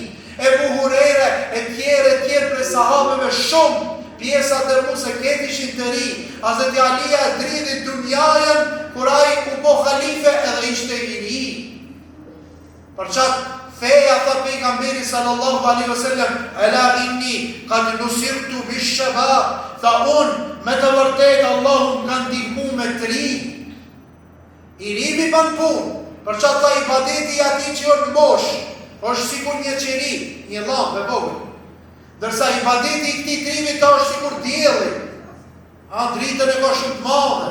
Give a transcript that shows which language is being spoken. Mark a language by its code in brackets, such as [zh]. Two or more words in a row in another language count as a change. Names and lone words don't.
[sq] Ebu Hurere e tjerë prej sahabeve shumë, pjesa dërmuse këtë ishin të ri. Hazreti Alia e dridhi dunjajën, kur ai u po khalife edhe ishte i ri. Për qatë feja tha pejgamberi [ar] صلى الله عليه وسلم, ألا إني قد نصرت بالشباب, [sq] tha unë me të vërtet Allahu më kanë ndihmu me të ri. I ri mi ban punë, për qatë tha ibadeti ati që jo në mosh, është sikur një qeri, një lampë e vogël. Dërsa ibadeti i këti trimi ta është sikur dielli, dritën e ka shumë të madhe.